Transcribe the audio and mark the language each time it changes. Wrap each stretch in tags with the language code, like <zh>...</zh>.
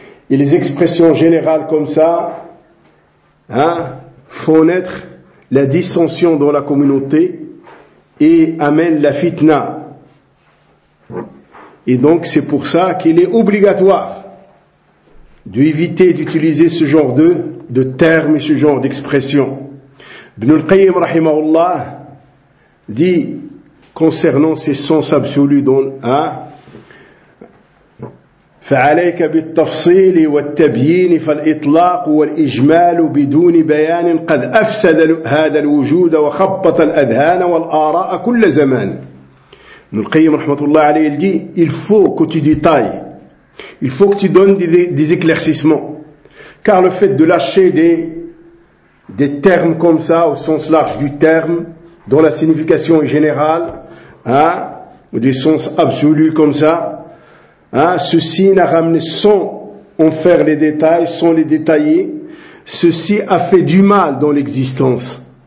<fr>Et les expressions générales comme ça, font naître la dissension dans la communauté et amène la fitna. Et donc c'est pour ça qu'il est obligatoire d'éviter d'utiliser ce genre de termes, ce genre d'expression. Ibn al-Qayyim rahimahullah dit concernant ces sens absolus dont</fr> <ar>فعليك بالتفصيل والتبيين فالإطلاق والإجمال بدون بيان قد أفسد هذا الوجود وخبط الأذهان والآراء كل زمان.</ar> <fr>Ibn al-Qayyim</fr> <ar>rahmatullah alayhi</ar> <fr>il dit, il faut que tu détailles, il faut que tu donnes des éclaircissements, car le fait de lâcher des termes comme ça au sens large du terme, dont la signification est générale, ou des sens absolus comme ça, ceci n'a ramené sans en faire les détails, sans les détailler, ceci a fait du mal dans l'existence.</fr>